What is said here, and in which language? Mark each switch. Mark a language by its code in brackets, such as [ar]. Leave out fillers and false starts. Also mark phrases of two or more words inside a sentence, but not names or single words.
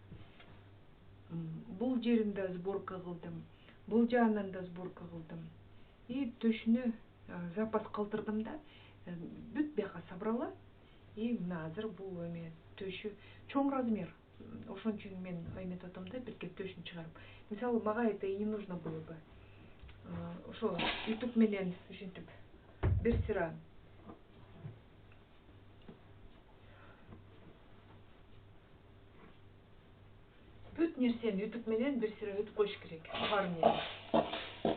[ky] Бул жеринде сборка кылдым. Бул жагынан да сборка кылдым. И төшүнү запас калтырдым да, [ru] бүт бияка собрала. [ky] И мына азыр бул эме төшү чоң размер. Ошон үчүн мен эметип атам да, бирке төшүн чыгарып. Мисалы, мага [ru] это и не нужно было бы. [ky] Ошо үтүк менен ушинтип бир сыра бүт нерсени үтүк менен бир сыра үтүп коюш керек. Бар менен.